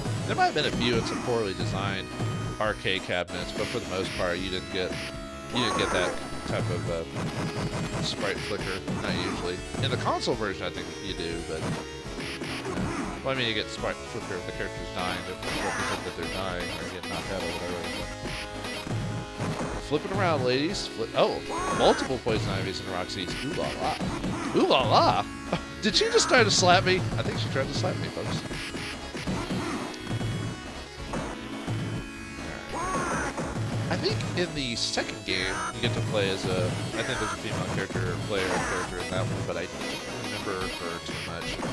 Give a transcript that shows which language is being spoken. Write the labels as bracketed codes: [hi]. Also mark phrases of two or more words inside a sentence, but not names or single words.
[en] There might have been a few in some poorly designed arcade cabinets, but for the most part, you didn't get that type of sprite flicker. Not usually. In the console version, I think you do, but well, I mean, you get sprite flicker if the character's dying to represent that they're dying or getting knocked out or whatever. But flipping around, ladies. Oh, multiple poison ivies and rock seeds. Ooh la la. Ooh la la. Did she just try to slap me? I think she tried to slap me, folks. I think in the second game, you get to play as a, I think there's a female character in that one, but I don't remember her too much.